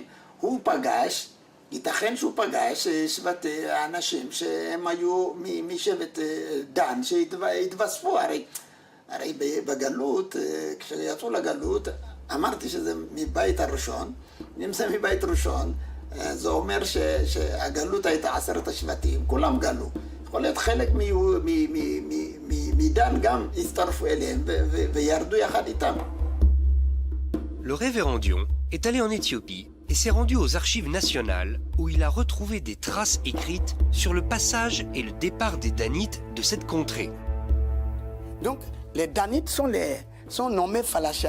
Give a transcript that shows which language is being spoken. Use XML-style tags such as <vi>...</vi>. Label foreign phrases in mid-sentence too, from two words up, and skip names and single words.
<he>הוא פגש, ייתכן שהוא פגש אנשים שהם היו משבט דן שהתווספו, הרי בגלות, כשיצאו לגלות, אמרתי שזה מבית הראשון, אם זה מבית ראשון, זה אומר שהגלות הייתה 10 השבטים, כולם גלו. יכול להיות חלק מדן גם הצטרפו אליהם וירדו יחד איתם.</he> <fr>Le révérend Dion est allé en Éthiopie et s'est rendu aux archives nationales où il a retrouvé des traces écrites sur le passage et le départ des Danites de cette contrée. Donc, les Danites sont nommés Falachas.</fr>